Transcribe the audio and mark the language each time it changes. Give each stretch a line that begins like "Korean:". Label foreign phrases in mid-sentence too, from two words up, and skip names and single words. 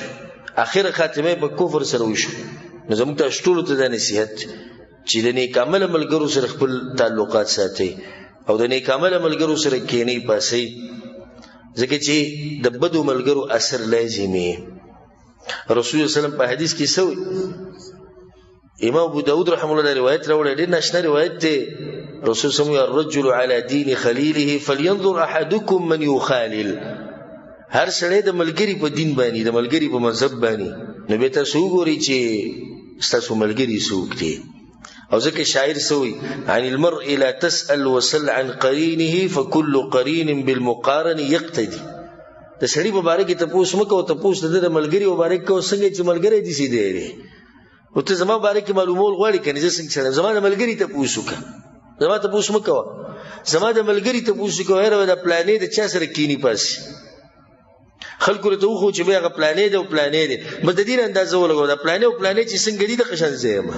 Pashto: اخره خاتمه په کفر سره وشو. نو زموږ تاسو ټولو ته دا نصیحت چې د نیک عمله ملګرو سره خپل تعلقات ساتئ او د نیک عمله ملګرو سره کښېنئ پاسئ، ځکه چې د بدو ملګرو اثر لازمي. رسول الله وسلم په حدیث کې څه وایي؟ امام ابو داود
Arabic: رحمه الله
Pashto: روایت راوړی، ډېر ناشنا روایت دی.
Arabic: رسول صلی الله علیه وسلم الرجل على دین خلیله فلینظر احدکم من یخالل.
Pashto: هر سړی د ملګري په دین باندې، د ملګري په مذهب باندې، نو بیا تاسو وګورئ چې ستاسو ملګري څوک دي. او ځکه شاعر څه وایي
Arabic: عن المرء لا تسأل وسل عن قرینه فكل قرین بالمقارن یقتدي.
Pashto: د سړي په باره کې تپوس مه کوه، تپوس د ده د ملګري په باره کې کوه څنګه چې ملګری داسې دی. او ته زما باره کې معلومول غواړې که نه زه څنګه سړی، زما د ملګري تپوس وکړه، زما تپوس مه کوه، زما د ملګري تپوس وکړه. یاره د پلانې د چا سره کینی پاسې خلکو راته وښو چې بیا هغه پلانې دی او پلانې دی، بس د دې نه اندازه ولګوه د پلانې او پلانې چې څنګه دي دغه شان زه یم.